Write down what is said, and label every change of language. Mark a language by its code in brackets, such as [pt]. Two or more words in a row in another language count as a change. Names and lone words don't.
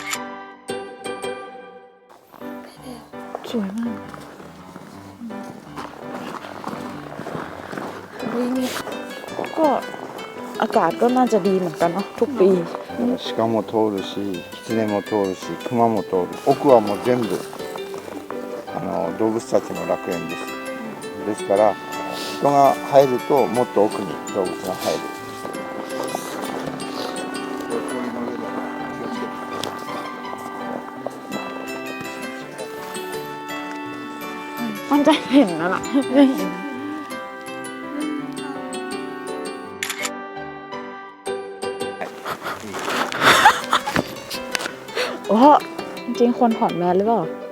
[th] สวยมากนี่ก็อากาศก็น่าจะดีเหมือนกันเนาะทุกปี [ja] 鹿も通るし、狐も通るし、熊も通る。奥はもう全部動物たちの楽園です。ですから人が入るともっと奥に動物が入る。 [th] มันจะเห็นนะล่ะไม่เห็นโอ้จริงๆควรถอดแมสหรือเปล่า